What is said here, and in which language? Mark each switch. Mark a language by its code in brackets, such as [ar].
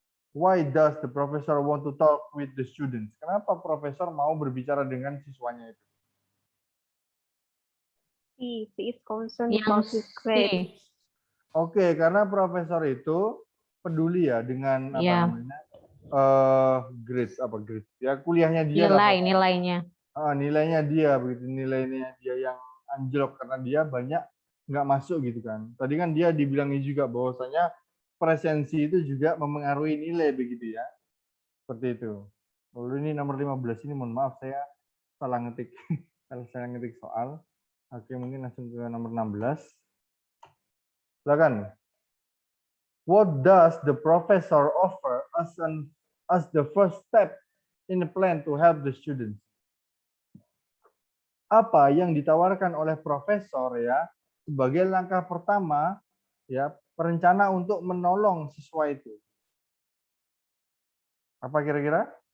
[en] Why does the professor want to talk with the students? [id] Kenapa profesor mau berbicara dengan siswanya itu? [en] She is concerned about his grade. [id] Oke, karena profesor itu peduli ya dengan apa namanya grades ya kuliahnya dia Nilainya nilainya dia begitu, nilainya dia yang anjlok karena dia banyak nggak masuk gitu kan. Tadi kan dia dibilangin juga bahwasanya presensi itu juga memengaruhi nilai begitu ya, seperti itu. Lalu ini nomor 15 ini mohon maaf saya salah ngetik saya ngetik soal. Oke, mungkin langsung ke nomor 16. Silakan. [en] What does the professor offer as the first step in the plan to help the students? [id] Apa yang ditawarkan oleh profesor ya sebagai langkah pertama ya perencana untuk menolong siswa itu? Apa kira-kira?